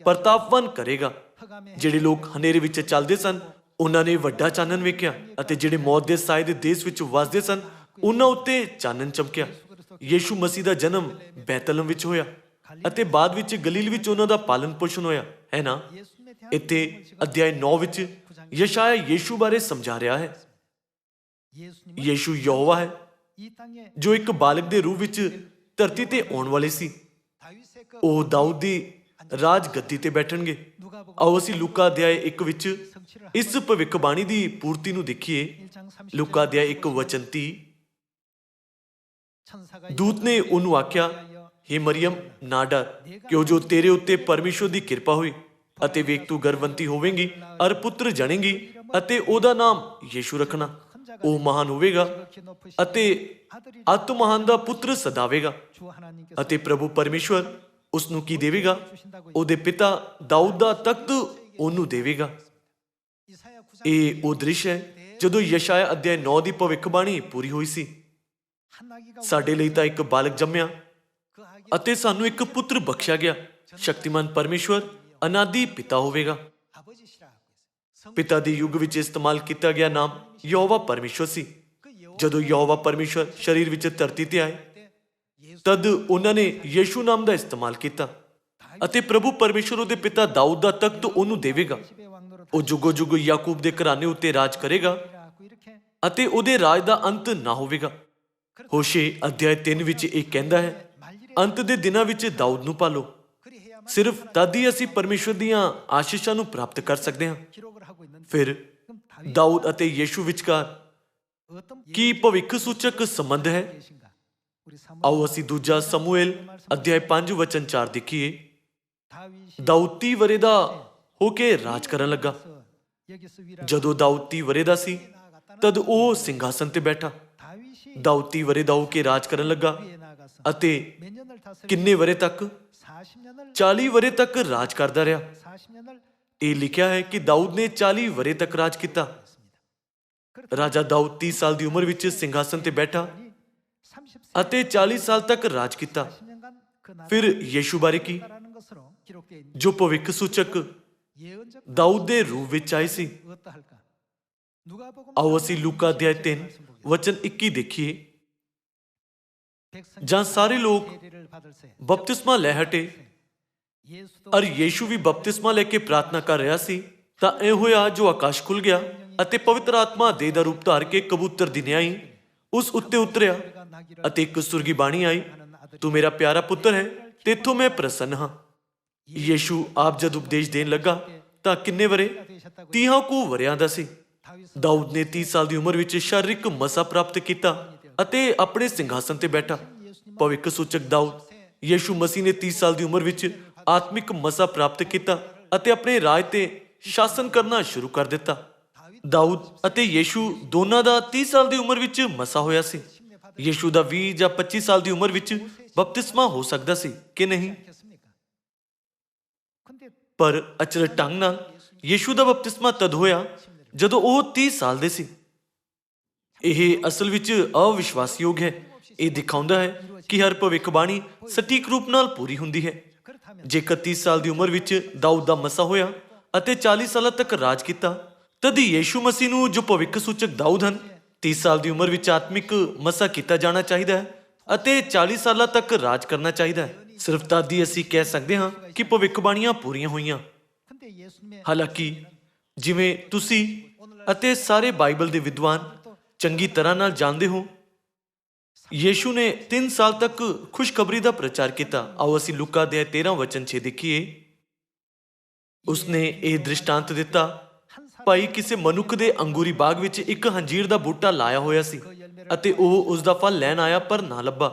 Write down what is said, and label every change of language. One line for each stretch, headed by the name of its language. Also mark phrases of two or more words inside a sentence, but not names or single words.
Punjabi: ਪ੍ਰਤਾਪਵਾਨ ਕਰੇਗਾ।
Korean: 흑암의
Punjabi: ਜਿਹੜੇ ਲੋਕ ਹਨੇਰੇ ਵਿੱਚ ਚੱਲਦੇ ਸਨ ਉਹਨਾਂ ਨੇ ਵੱਡਾ ਚਾਨਣ ਵੇਖਿਆ ਅਤੇ ਜਿਹੜੇ ਮੌਤ ਦੇ ਸਾਏ ਦੇ ਦੇਸ਼ ਵਿੱਚ ਵਸਦੇ ਸਨ ਉਹਨਾਂ ਉੱਤੇ ਚਾਨਣ ਚਮਕਿਆ। ਯੀਸ਼ੂ ਮਸੀਹ ਦਾ ਜਨਮ ਬੈਤਲਹਮ ਵਿੱਚ ਹੋਇਆ। ਅਤੇ ਬਾਅਦ ਵਿੱਚ ਗਲੀਲ ਵਿੱਚ ਉਹਨਾਂ ਦਾ ਪਾਲਣ ਪੋਸ਼ਣ ਹੋਇਆ, ਹੈ ਨਾ।
Korean: 예수님에 대한
Punjabi: ਇੱਥੇ
Korean: 믿음을 지금
Punjabi: ਅਧਿਆਇ 9 ਵਿੱਚ ਯਸ਼ਾਇਆ ਯੀਸ਼ੂ ਬਾਰੇ ਸਮਝਾ ਰਿਹਾ ਹੈ।
Korean: 예수님은
Punjabi: ਯੀਸ਼ੂ ਯਹੋਵਾ ਹੈ
Korean: 이 땅에
Punjabi: ਜੋ ਇੱਕ ਬਾਲਕ ਦੇ ਰੂਪ ਵਿੱਚ ਧਰਤੀ ਤੇ ਆਉਣ ਵਾਲੇ ਸੀ।
Korean: 다윗의 그
Punjabi: ਉਹ ਦਾਊਦ ਦੀ ਰਾਜ ਗੱਦੀ ਤੇ ਬੈਠਣਗੇ। ਆਓ ਅਸੀਂ ਲੂਕਾ ਅਧਿਆਇ 1 ਵਿੱਚ ਇਸ ਭਵਿੱਖਬਾਣੀ ਦੀ ਪੂਰਤੀ ਨੂੰ ਦੇਖੀਏ।
Korean: 1장 30
Punjabi: ਲੂਕਾ ਅਧਿਆਇ 1 ਵਚਨ 30।
Korean: 천사가
Punjabi: ਦੂਤ ਨੇ ਉਹਨੂੰ ਆਖਿਆ, ਹੇ ਮਰੀਅਮ ਨਾ ਡਰ, ਕਿਉਂ ਜੋ ਤੇਰੇ ਉੱਤੇ ਪਰਮੇਸ਼ਵਰ ਦੀ ਕਿਰਪਾ ਹੋਈ ਅਤੇ ਵੇਖ ਤੂੰ ਗਰਭਵਤੀ ਹੋਵੇਂਗੀ ਅਰ ਪੁੱਤਰ ਜਣੇਂਗੀ ਅਤੇ ਉਹਦਾ ਨਾਮ ਯੀਸ਼ੂ ਰੱਖਣਾ। ਉਹ ਮਹਾਨ ਹੋਵੇਗਾ
Korean: 지극히 높으신
Punjabi: ਅਤੇ
Korean: 아들이
Punjabi: ਅਤ ਮਹਾਨ ਦਾ ਪੁੱਤਰ ਸਦਾਵੇਗਾ
Korean: 주 하나님께서
Punjabi: ਅਤੇ ਪ੍ਰਭੂ ਪਰਮੇਸ਼ਵਰ ਉਸ ਨੂੰ ਕੀ ਦੇਵੇਗਾ? ਉਹਦੇ ਪਿਤਾ ਦਾਊਦ ਦਾ ਤਖਤ ਉਹਨੂੰ ਦੇਵੇਗਾ।
Korean: 이사야 9장
Punjabi: ਇਹ ਉਹ ਦ੍ਰਿਸ਼ ਹੈ ਜਦੋਂ ਯਸ਼ਾਇਆ ਅਧਿਆਇ 9 ਦੀ ਭਵਿੱਖਬਾਣੀ ਪੂਰੀ ਹੋਈ ਸੀ।
Korean: 한 아기가
Punjabi: ਸਾਡੇ ਲਈ ਤਾਂ ਇੱਕ ਬਾਲਕ ਜੰਮਿਆ
Korean: 그 아기
Punjabi: ਅਤੇ ਸਾਨੂੰ ਇੱਕ ਪੁੱਤਰ ਬਖਸ਼ਿਆ ਗਿਆ। ਸ਼ਕਤੀਮਾਨ ਪਰਮੇਸ਼ਵਰ ਅਨਾਦਿ ਪਿਤਾ ਹੋਵੇਗਾ।
Korean: 아버지시라 하고 있어요.
Punjabi: ਪਿਤਾ ਦੇ ਯੁੱਗ ਵਿੱਚ ਇਸਤੇਮਾਲ ਕੀਤਾ ਗਿਆ ਨਾਮ ਯਹੋਵਾ ਪਰਮੇਸ਼ਵਰ ਸੀ।
Korean: 그 여호와
Punjabi: ਜਦੋਂ ਯਹੋਵਾ ਪਰਮੇਸ਼ਵਰ ਸਰੀਰ ਵਿੱਚ ਧਰਤੀ ਤੇ ਆਏ
Korean: 때 예수
Punjabi: ਤਦ ਉਹਨਾਂ ਨੇ ਯੀਸ਼ੂ ਨਾਮ ਦਾ ਇਸਤੇਮਾਲ ਕੀਤਾ ਅਤੇ ਪ੍ਰਭੂ ਪਰਮੇਸ਼ਵਰ ਉਹਦੇ ਪਿਤਾ ਦਾਊਦ ਦਾ ਤਖਤ ਉਹਨੂੰ ਦੇਵੇਗਾ।
Korean: 집의 왕노릇
Punjabi: ਉਹ ਜੁਗੋ ਜੁਗ ਯਾਕੂਬ ਦੇ ਘਰਾਣੇ ਉੱਤੇ ਰਾਜ ਕਰੇਗਾ
Korean: 하고 이렇게
Punjabi: ਅਤੇ ਉਹਦੇ ਰਾਜ ਦਾ ਅੰਤ ਨਾ ਹੋਵੇਗਾ। ਹੋਸ਼ੇ ਅਧਿਆਇ 3 ਵਿੱਚ ਇਹ ਕਹਿੰਦਾ ਹੈ,
Korean: 말일에
Punjabi: ਅੰਤ ਦੇ ਦਿਨਾਂ ਵਿੱਚ ਦਾਊਦ ਨੂੰ ਪਾਲੋ।
Korean: 그리해야만
Punjabi: ਸਿਰਫ ਤਦ ਹੀ ਅਸੀਂ ਪਰਮੇਸ਼ਵਰ ਦੀਆਂ ਆਸ਼ੀਸ਼ਾਂ ਨੂੰ ਪ੍ਰਾਪਤ ਕਰ ਸਕਦੇ ਹਾਂ।
Korean: 기록을 하고 있는데
Punjabi: ਫਿਰ
Korean: 그럼 다윗
Punjabi: ਦਾਊਦ ਅਤੇ ਯੀਸ਼ੂ ਵਿਚਕਾਰ
Korean: 어떤
Punjabi: ਕੀ ਭਵਿੱਖ ਸੂਚਕ ਸੰਬੰਧ ਹੈ?
Korean: 계신가? 우리 사무엘
Punjabi: ਆਓ ਅਸੀਂ ਦੂਜਾ ਸਮੂਏਲ ਅਧਿਆਇ 5 ਵਚਨ 4 ਦੇਖੀਏ।
Korean: 다윗이
Punjabi: ਦਾਊਦ 30 ਵਰੇ ਦਾ ਹੋ ਕੇ ਰਾਜ ਕਰਨ ਲੱਗਾ।
Korean: 여기서 위라
Punjabi: ਜਦੋਂ ਦਾਊਦ 30 ਵਰੇ ਦਾ ਸੀ ਤਦ ਉਹ ਸਿੰਘਾਸਨ ਤੇ ਬੈਠਾ।
Korean: 다윗이
Punjabi: ਦਾਊਦ 30 ਵਰੇ ਦਾ ਹੋ ਕੇ ਰਾਜ ਕਰਨ ਲੱਗਾ
Korean: 위에 나가서
Punjabi: ਅਤੇ
Korean: 몇 년을 다스려
Punjabi: ਕਿੰਨੇ ਵਰੇ ਤੱਕ?
Korean: 40년을
Punjabi: 40 ਵਰੇ ਤੱਕ ਰਾਜ ਕਰਦਾ ਰਿਹਾ।
Korean: 40년을
Punjabi: ਇਹ ਲਿਖਿਆ ਹੈ ਕਿ ਦਾਊਦ ਨੇ 40 ਵਰੇ ਤੱਕ ਰਾਜ ਕੀਤਾ। ਰਾਜਾ ਦਾਊਦ 30 ਸਾਲ ਦੀ ਉਮਰ ਵਿੱਚ ਸਿੰਘਾਸਨ ਤੇ ਬੈਠਾ
Korean: 30세
Punjabi: ਅਤੇ 40 ਸਾਲ ਤੱਕ ਰਾਜ ਕੀਤਾ।
Korean: 40년간 그
Punjabi: ਫਿਰ ਯੀਸ਼ੂ ਬਾਰੇ ਕੀ,
Korean: 나라는 것으로 기록되어 있는
Punjabi: ਜੋ ਭਵਿੱਖ ਸੂਚਕ
Korean: 예언적
Punjabi: ਦਾਊਦ ਦੇ ਰੂਪ ਵਿੱਚ ਆਏ ਸੀ।
Korean: 어떠할까? 누가복음
Punjabi: ਆਓ ਅਸੀਂ ਲੂਕਾ ਅਧਿਆਇ 3 ਵਚਨ 21 ਦੇਖੀਏ। ਜਾਂ ਸਾਰੇ ਲੋਕ
Korean: 세례를 받을 새
Punjabi: ਬਪਤਿਸਮਾ ਲੈ ਹਟੇ
Korean: 예수도
Punjabi: ਅਰ ਯੀਸ਼ੂ ਵੀ ਬਪਤਿਸਮਾ ਲੈ ਕੇ ਪ੍ਰਾਰਥਨਾ ਕਰ ਰਿਹਾ ਸੀ ਤਾਂ ਇਹ ਹੋਇਆ ਜੋ ਆਕਾਸ਼ ਖੁੱਲ ਗਿਆ ਅਤੇ ਪਵਿੱਤਰ ਆਤਮਾ ਦੇਹ ਦਾ ਰੂਪ ਧਾਰ ਕੇ ਕਬੂਤਰ ਦੀ ਨਿਆਈ ਉਸ ਉੱਤੇ ਉਤਰਿਆ
Korean: 그가 나기를
Punjabi: ਅਤੇ ਇੱਕ ਸੁਰਗੀ ਬਾਣੀ ਆਈ,
Korean: 하는 아들
Punjabi: ਤੂੰ ਮੇਰਾ ਪਿਆਰਾ ਪੁੱਤਰ ਹੈ, ਤੇਥੋਂ ਮੈਂ ਪ੍ਰਸੰਨ ਹਾਂ। ਯੀਸ਼ੂ ਆਪ ਜਦ ਉਪਦੇਸ਼ ਦੇਣ ਲੱਗਾ ਤਾਂ ਕਿੰਨੇ ਵਰੇ? 30 ਕੁ ਵਰਿਆਂ ਦਾ ਸੀ।
Korean: 다윗은
Punjabi: ਦਾਊਦ ਨੇ 30 ਸਾਲ ਦੀ ਉਮਰ ਵਿੱਚ ਸ਼ਾਰੀਰਿਕ ਮਸਾ ਪ੍ਰਾਪਤ ਕੀਤਾ ਅਤੇ ਆਪਣੇ ਸਿੰਘਾਸਨ ਤੇ ਬੈਠਾ। ਭਵਿੱਖ ਸੂਚਕ ਦਾਊਦ ਯੀਸ਼ੂ ਮਸੀਹ ਨੇ 30 ਸਾਲ ਦੀ ਉਮਰ ਵਿੱਚ ਆਤਮਿਕ ਮਸਾ ਪ੍ਰਾਪਤ ਕੀਤਾ ਅਤੇ ਆਪਣੇ ਰਾਜ ਤੇ ਸ਼ਾਸਨ ਕਰਨਾ ਸ਼ੁਰੂ ਕਰ ਦਿੱਤਾ। ਦਾਊਦ ਅਤੇ ਯੀਸ਼ੂ ਦੋਨਾਂ ਦਾ 30 ਸਾਲ ਦੀ ਉਮਰ ਵਿੱਚ ਮਸਾ ਹੋਇਆ ਸੀ। ਯੀਸ਼ੂ ਦਾ 20 ਜਾਂ 25 ਸਾਲ ਦੀ ਉਮਰ ਵਿੱਚ ਬਪਤਿਸਮਾ ਹੋ ਸਕਦਾ ਸੀ ਕਿ ਨਹੀਂ?
Korean: 않겠습니까? 근데
Punjabi: ਪਰ ਅਚਰਜ ਢੰਗ ਨਾਲ ਯੀਸ਼ੂ ਦਾ ਬਪਤਿਸਮਾ ਤਦ ਹੋਇਆ ਜਦੋਂ ਉਹ 30 ਸਾਲ ਦੇ ਸੀ। ਇਹ ਅਸਲ ਵਿੱਚ ਅਵਿਸ਼ਵਾਸਯੋਗ ਹੈ। ਇਹ ਦਿਖਾਉਂਦਾ ਹੈ ਕਿ ਹਰ ਭਵਿੱਖਬਾਣੀ ਸਟੀਕ ਰੂਪ ਨਾਲ ਪੂਰੀ ਹੁੰਦੀ ਹੈ।
Korean: 그렇다면
Punjabi: ਜੇਕਰ 30 ਸਾਲ ਦੀ ਉਮਰ ਵਿੱਚ ਦਾਊਦ ਦਾ ਮਸਾ ਹੋਇਆ ਅਤੇ 40 ਸਾਲਾਂ ਤੱਕ ਰਾਜ ਕੀਤਾ ਤਦ ਯੀਸ਼ੂ ਮਸੀਹ ਨੂੰ ਜੋ ਭਵਿੱਖ ਸੂਚਕ ਦਾਊਦ ਹਨ 30 ਸਾਲ ਦੀ ਉਮਰ ਵਿੱਚ ਆਤਮਿਕ ਮਸਾ ਕੀਤਾ ਜਾਣਾ ਚਾਹੀਦਾ ਹੈ ਅਤੇ 40 ਸਾਲਾਂ ਤੱਕ ਰਾਜ ਕਰਨਾ ਚਾਹੀਦਾ ਹੈ। ਸਿਰਫ ਤਦ ਹੀ ਅਸੀਂ ਕਹਿ ਸਕਦੇ ਹਾਂ ਕਿ ਭਵਿੱਖਬਾਣੀਆਂ ਪੂਰੀਆਂ ਹੋਈਆਂ।
Korean: 근데 예수님의
Punjabi: ਹਾਲਾਂਕਿ ਜਿਵੇਂ ਤੁਸੀਂ ਅਤੇ ਸਾਰੇ ਬਾਈਬਲ ਦੇ ਵਿਦਵਾਨ ਚੰਗੀ ਤਰ੍ਹਾਂ ਨਾਲ ਜਾਣਦੇ ਹੋ, ਯੀਸ਼ੂ ਨੇ 3 ਸਾਲ ਤੱਕ ਖੁਸ਼ਖਬਰੀ ਦਾ ਪ੍ਰਚਾਰ ਕੀਤਾ। ਆਓ ਅਸੀਂ ਲੂਕਾ ਦੇ 13 ਵਚਨ 6 ਦੇਖੀਏ। ਉਸਨੇ ਇਹ ਦ੍ਰਿਸ਼ਟਾਂਤ ਦਿੱਤਾ, ਭਾਈ ਕਿਸੇ ਮਨੁੱਖ ਦੇ ਅੰਗੂਰੀ ਬਾਗ ਵਿੱਚ ਇੱਕ ਹੰਜੀਰ ਦਾ ਬੂਟਾ ਲਾਇਆ ਹੋਇਆ ਸੀ ਅਤੇ ਉਹ ਉਸ ਦਾ ਫਲ ਲੈਣ ਆਇਆ ਪਰ ਨਾ ਲੱਭਾ।